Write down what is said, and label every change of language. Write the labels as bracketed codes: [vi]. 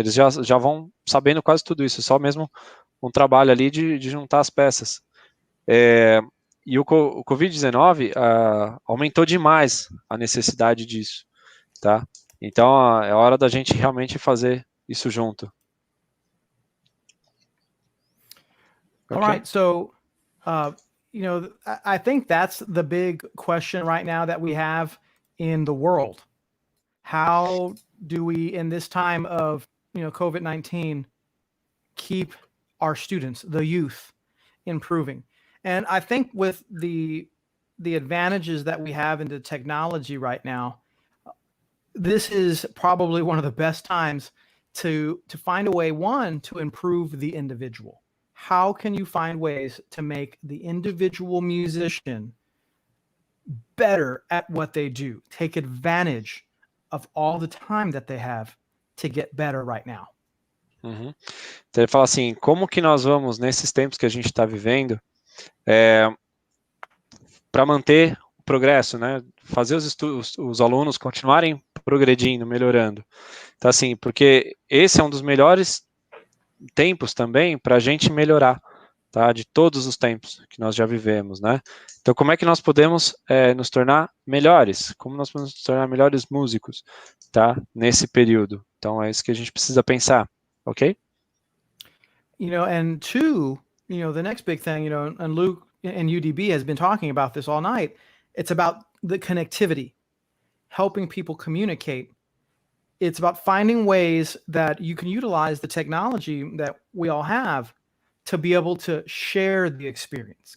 [pt] Eles já vão sabendo quase tudo isso, só mesmo um trabalho ali de juntar as peças. E o Covid-19 aumentou demais a necessidade disso, tá? Então é hora da gente realmente fazer isso junto. [en] All right, so you know, I think that's the big question right now that we have in the world. How do we, in this time of, you know, COVID-19, keep our students, the youth, improving? And I think with the advantages that we have in the technology right now, this is probably one of the best times to find a way, one, to improve the individual. How can you find ways to make the individual musician better at what they do? Take advantage of all the time that they have to get better right now. Uhum. [pt] Então ele fala assim, como que nós vamos, nesses tempos que a gente está vivendo, para manter o progresso, né? Fazer os alunos continuarem progredindo, melhorando. Então assim, porque esse é um dos melhores tempos também para a gente melhorar, tá? De todos os tempos que nós já vivemos, né? Então, como é que nós podemos nos tornar melhores? Como nós podemos nos tornar melhores músicos, tá? Nesse período. Então, é isso que a gente precisa pensar, ok? [en] You know, and two, you know, the next big thing, you know, and Luke and UDB has been talking about this all night. It's about the connectivity, helping people communicate. It's about finding ways that you can utilize the technology that we all have to be able to share the experience.